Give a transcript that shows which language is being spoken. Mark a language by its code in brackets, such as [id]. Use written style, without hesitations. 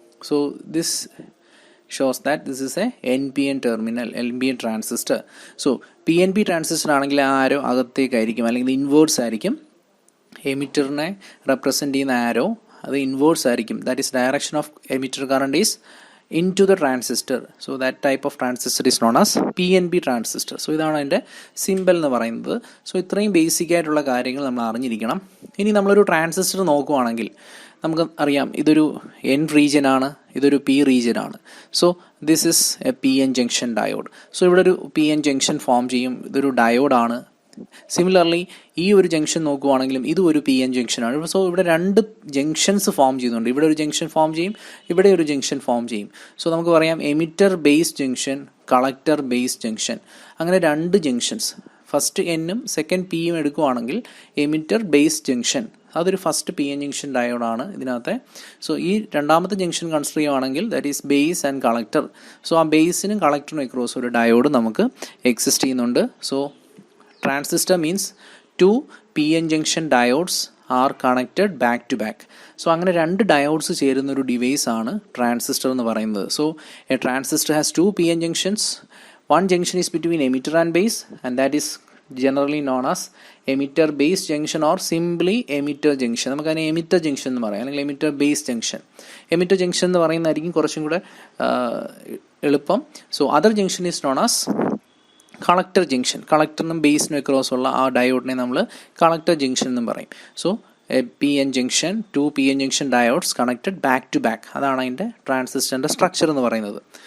[en] So this shows that this is a NPN terminal, NPN transistor. [ml] So PNP transistor ആണെങ്കിൽ ആരോ അകത്തേക്കായിരിക്കും അല്ലെങ്കിൽ inwards ആയിരിക്കും. എമിറ്ററിനെ represent ചെയ്യുന്ന ആരോ അത് inwards ആയിരിക്കും. [en] That is direction of emitter current is into the transistor. So that type of transistor is known as PNP transistor. [ml] So ഇതാണ് അതിൻ്റെ simple എന്ന് പറയുന്നത്. സോ ഇത്രയും ബേസിക് ആയിട്ടുള്ള കാര്യങ്ങൾ നമ്മൾ അറിഞ്ഞിരിക്കണം. ഇനി നമ്മളൊരു ട്രാൻസിസ്റ്റർ നോക്കുവാണെങ്കിൽ നമുക്ക് അറിയാം, ഇതൊരു N റീജിയൻ ആണ്, ഇതൊരു P റീജിയൻ ആണ്. [en] So this is a PN junction diode. [ml] So ഇവിടെ ഒരു PN ജംഗ്ഷൻ ഫോം ചെയ്യും, ഇതൊരു ഡയോഡാണ്. സിമിലർലി ഈ ഒരു ജംഗ്ഷൻ നോക്കുവാണെങ്കിലും ഇതും ഒരു PN ജംഗ്ഷനാണ്. സോ ഇവിടെ രണ്ട് ജംഗ്ഷൻസ് ഫോം ചെയ്യുന്നുണ്ട്. ഇവിടെ ഒരു ജംഗ്ഷൻ ഫോം ചെയ്യും, ഇവിടെ ഒരു ജംഗ്ഷൻ ഫോം ചെയ്യും. സോ നമുക്ക് പറയാം emitter base junction, collector base junction, അങ്ങനെ രണ്ട് ജംഗ്ഷൻസ്. ഫസ്റ്റ് Nഉം സെക്കൻഡ് Pയും എടുക്കുവാണെങ്കിൽ എമിറ്റർ ബേസ് ജംഗ്ഷൻ, അതൊരു ഫസ്റ്റ് PN ജംഗ്ഷൻ ഡയോഡാണ് ഇതിനകത്തെ. സോ ഈ രണ്ടാമത്തെ ജംഗ്ഷൻ കൺസിഡർ ചെയ്യുവാണെങ്കിൽ [en] That is base and collector. [ml] So ആ ബേസിനും കളക്ടറിനും അക്രോസ് ഒരു ഡയോഡ് നമുക്ക് എക്സിസ്റ്റ് ചെയ്യുന്നുണ്ട്. [en] So transistor means 2 PN junction diodes are connected back to back. [ml] So അങ്ങനെ രണ്ട് ഡയോഡ്സ് ചേരുന്ന ഒരു ഡിവൈസ് ആണ് ട്രാൻസിസ്റ്റർ എന്ന് പറയുന്നത്. [en] So a transistor has 2 PN junctions. One junction is between emitter and base, and that is generally known as emitter base junction or simply emitter junction. [ml] നമുക്ക് അതിനെ emitter junction എന്ന് പറയാം, അല്ലെങ്കിൽ emitter base junction. emitter junction എന്ന് പറയുന്നതായിരിക്കും കുറച്ചും കൂടെ എളുപ്പം. [en] So other junction is known as collector junction. [ml] കളക്ടറിനും ബേസിനും across ഉള്ള ആ ഡയോഡിനെ നമ്മൾ കളക്ടർ ജംഗ്ഷൻ എന്നും പറയും. So PN junction, [en] 2 PN junction diodes connected back to back, [ml] അതാണ് അതിൻ്റെ ട്രാൻസിസ്റ്ററിൻ്റെ സ്ട്രക്ചർ എന്ന് പറയുന്നത്.